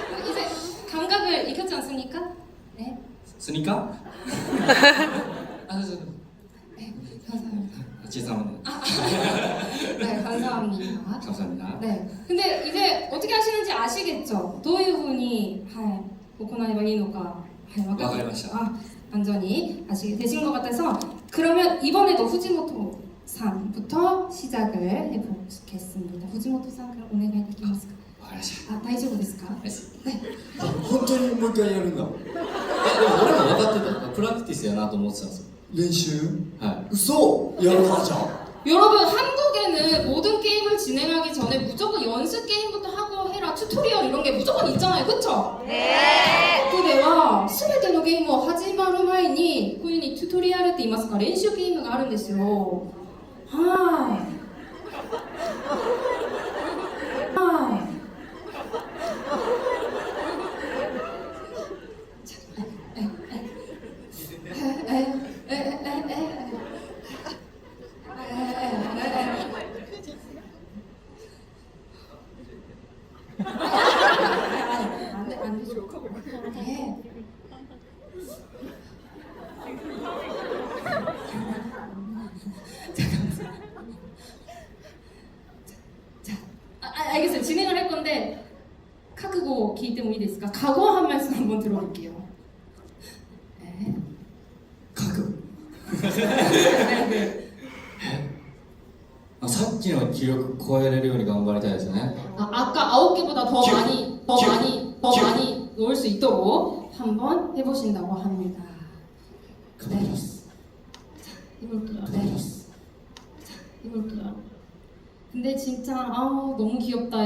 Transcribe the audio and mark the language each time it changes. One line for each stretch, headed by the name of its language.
Korean: 이제 감각을 익혔지 않습니까? 네. 스니까? 네, 감사합니다. 죄송합니다. 네, 감사합니다. 감사합니다. 네. 근데 이제 어떻게 하시는지 아시겠죠?
Japanese: どういうふうに、はい、行えばいいのか、はい、わかりました。
Korean: 완전히 아시게 되신 것 같아서 그러면 이번에도 후지모토 상부터 시작을 해보겠습니다. 후지모토 상 그럼 오네가이 되시겠습니까?
Japanese: わかりました。 아, 大丈夫ですか? 本当にもう一回やるんだ。でも俺も分かってたプラクティスやなと思ってたんですよ練習は嘘やるなじゃん。
Korean: 여러분 한국에는 모든 게임을 진행하기 전에 무조건 연습 게임부터 하고 해라 튜토리얼 이런 게 무조건 있잖아요, 그쵸? 네.
Japanese: ここでは全てのゲームを始まる前にこういうふうにチュートリアルって言いますか練習ゲームがあるんですよ。はい。はい。
Korean: 안 되죠. 네. 알겠어요. 진행을 할 건데 각오
Japanese: 聞いてもいいですか?
Korean: 각오 한 말씀 한번 들어볼게요. 네. 각오. 네.
Japanese: さっきの記録超えれるように頑張りたいですね。
Korean: 아까 9개보다 더 많이 놓을 수 있도록 한번 해보신다고 합니다. 네. 자, 해볼게요. 네. 자, 해볼게요. 근데 진짜 너무 귀엽다.